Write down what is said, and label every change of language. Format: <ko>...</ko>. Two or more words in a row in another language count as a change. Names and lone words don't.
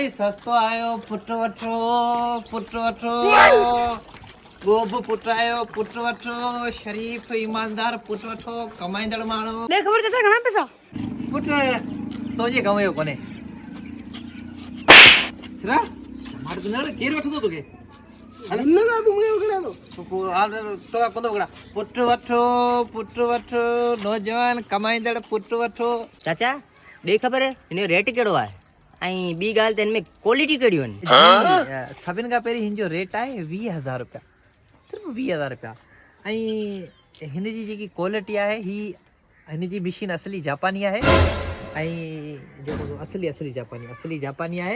<sd>सस्तो आयो पुट वठो गोब पुट आयो पुट वठो शरीफ ईमानदार पुट वठो कमाईंदड़ माण्हू ले खबर चाचा घणा पैसा पुट तुंहिंजे कमायो कोन्हे छा मार न केर वठंदो तोखे अरे न ना</sd> <hi>तू मुझे उगड़ा दो</hi> <sd>तो आर्डर तो कोन उगड़ा पुट वठो नौजवान कमाईंदड़ पुट वठो चाचा ॾे ख़बर हिन जो रेट कहिड़ो आहे ऐं ॿी ॻाल्हि त हिन में क्वालिटी कहिड़ियूं आहिनि सभिनि खां पहिरीं हिन जो रेट आहे 20,000 रुपया सिर्फ़ु 20,000 रुपया ऐं हिन जी जेकी क्वालिटी आहे ही हिन जी मशीन असली जापानी आहे ऐं जेको असली जापानी आहे</sd>